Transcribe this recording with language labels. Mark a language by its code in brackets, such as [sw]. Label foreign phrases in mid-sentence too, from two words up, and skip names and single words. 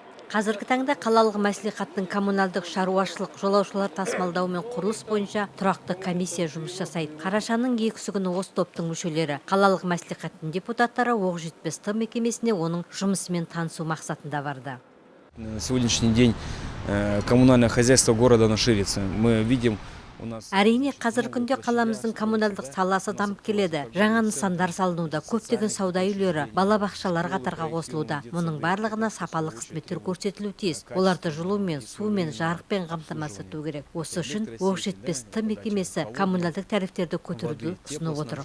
[kk] Қазіргі таңда қалалық мәслихаттың коммуналдық шаруашылық жолаушылар тасымалдау мен құрылыс бойынша тұрақты комиссия жұмыс жасайды. Қарашаның 2 күні осы топтың мүшелері қалалық мәслихаттың депутаттары Оқжетпес-Т мекемесіне оның жұмысымен танысу мақсатында барды. [ru] На сегодняшний день коммунальное хозяйство города ширится. Мы видим [kk] Әрине, қазіргі күнде қаламыздың коммуналдық саласы дамып келеді. Жаңа нысандар салынуда, көптеген сауда үйлері, балабақшалар қатарға қосылуда. Мұның барлығына сапалы қызметтер көрсетілуі тиіс. Оларды жылумен, сумен, жарықпен қамтамасыз ету керек. Осы үшін Оқжетпес-Т мекемесі коммуналдық тарифтерді көтеруді ұсынып отыр.